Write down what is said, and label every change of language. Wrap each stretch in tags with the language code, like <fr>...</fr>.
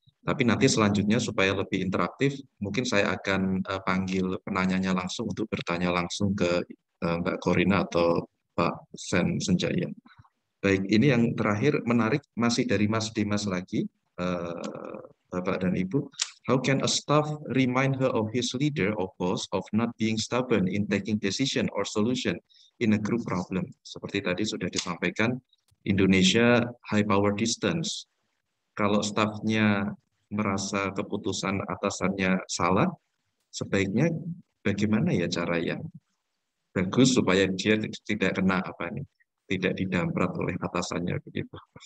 <id>Tapi nanti selanjutnya supaya lebih interaktif, mungkin saya akan panggil penanyanya langsung untuk bertanya langsung ke Mbak Corina atau Pak Sendjaya. Baik, ini yang terakhir menarik masih dari Mas Dimas lagi, Bapak dan Ibu.</id> <en>How can a staff remind her of his leader or boss of not being stubborn in taking decision or solution in a group problem?</en> <id>Seperti tadi sudah disampaikan, Indonesia high power distance. Kalau staffnya merasa keputusan atasannya salah, sebaiknya bagaimana ya cara yang bagus supaya dia tidak kena tidak didamprat oleh atasannya begitu.</id>